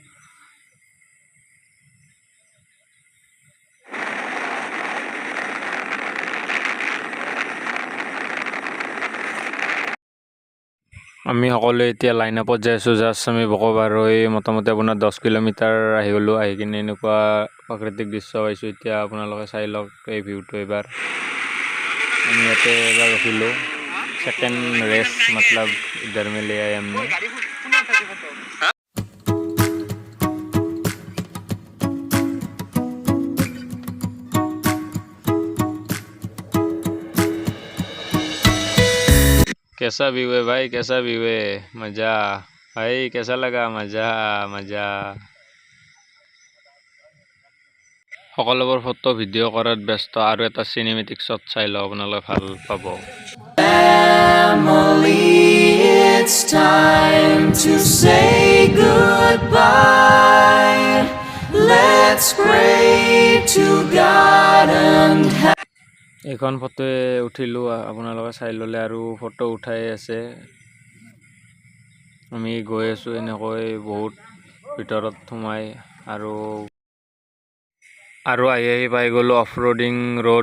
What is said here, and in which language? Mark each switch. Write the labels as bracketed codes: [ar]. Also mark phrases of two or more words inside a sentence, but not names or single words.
[as] আমি সকলোৱে এতিয়া লাইন আপত যাই আছোঁ। জাষ্ট আমি বকো পাৰ হৈ মোটামুটি আপোনাৰ 10 কিলোমিটাৰ আহি গ'লোঁ। আহি কিনে এনেকুৱা প্ৰাকৃতিক দৃশ্য পাইছোঁ। এতিয়া আপোনালোকে চাই লওক এই ভিউটো এবাৰ। আমি ইয়াতে এবাৰ ৰখিলোঁ, [en] second race [hi] मतलब इधर में ले आए हमने। कैसा व्यू है भाई, कैसा व्यू है? मजा भाई, कैसा लगा? मजा मजा। [as] সকলোবোৰ ফটো ভিডিঅ' কৰাত ব্যস্ত আৰু এটা [en] cinematic shot [as] চাই লওক, আপোনালোকে ভাল পাব। [en] Family, it's time to say goodbye. Let's pray to God and [as] এইখন ফটোৱে উঠিলোঁ, আপোনালোকে চাই ল'লে আৰু ফটো উঠাই আছে। আমি গৈ আছোঁ এনেকৈ বহুত ভিতৰত সোমাই আৰু আহি পাই গ'লোঁ [en] off roading road.